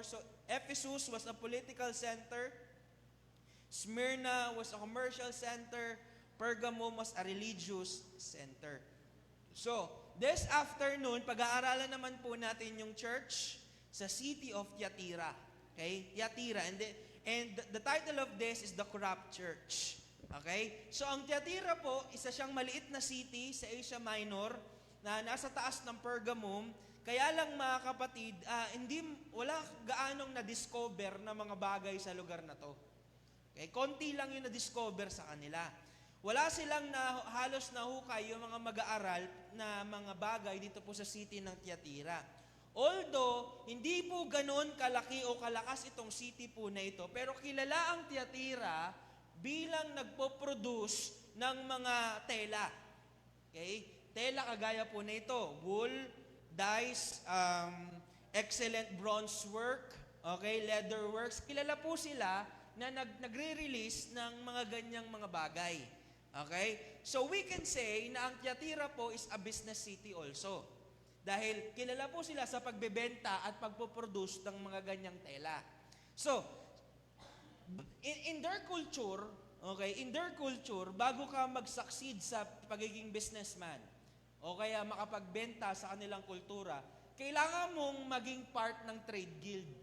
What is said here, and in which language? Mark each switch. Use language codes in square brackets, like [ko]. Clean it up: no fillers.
[en] So, Ephesus was a political center. Smyrna was a commercial center. Pergamum was a religious center. So, this afternoon, [tl] pag-aaralan naman po natin yung [en] church sa city of Thyatira. Okay? Thyatira. And the title of this is The Corrupt Church. Okay? [tl] So, ang Thyatira po, isa siyang maliit na city sa Asia Minor na nasa taas ng Pergamum. Kaya lang mga kapatid, wala gaanong na-discover na mga bagay sa lugar na to. Okay? Konti lang yung na-discover sa kanila. Wala silang halos nahukay yung mga mag-aaral na mga bagay dito po sa city ng Thyatira. Although, hindi po ganon kalaki o kalakas itong city po na ito, pero kilala ang Thyatira bilang nagpo-produce ng mga tela. Okay? Tela kagaya po na ito, [en] wool, dyes, excellent bronze work, okay, leather works. [tl] Kilala po sila na nagre-release ng mga ganyang mga bagay. Okay? [en] So we can say [tl] na ang [en] Thyatira po is a business city also. [tl] Dahil kilala po sila sa pagbebenta at pagpoproduce ng mga ganyang tela. [en] So, in their culture, [tl] okay, in their culture, bago ka mag-succeed sa pagiging businessman, o kaya makapagbenta sa kanilang kultura, kailangan mong maging part ng trade guild.